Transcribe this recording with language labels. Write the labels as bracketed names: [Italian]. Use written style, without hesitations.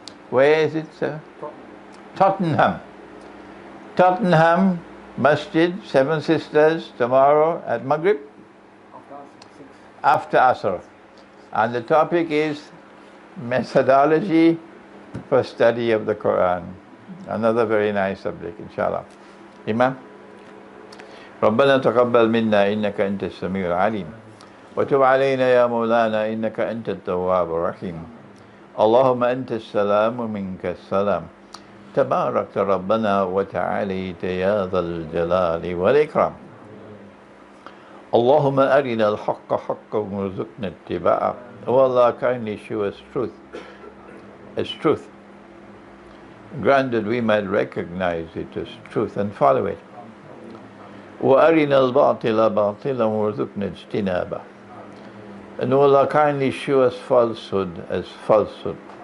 [English] Where is it, sir? Tottenham. Tottenham Masjid, Seven Sisters, tomorrow at Maghrib? After Asr. And the topic is methodology for study of the Quran. Another very nice subject, inshallah. Imam? [Arabic] ربنا تقبل منا إنك أنت السميع العليم وتب علينا يا مولانا إنك أنت التواب الرحيم اللهم أنت السلام ومنك السلام تبارك ربنا وتعاليت يا ذا الجلال والإكرام اللهم أرنا الحق حقا وارزقنا اتباعه. [English] O Allah, kindly show us truth as truth. Grant that we might recognize it as truth and follow it. [Arabic] وَأَرِنَا الْبَاطِلَ بَاطِلًا وَارْزُقْنَا اجْتِنَابَهُ. [English] And O Allah, kindly show us falsehood as falsehood.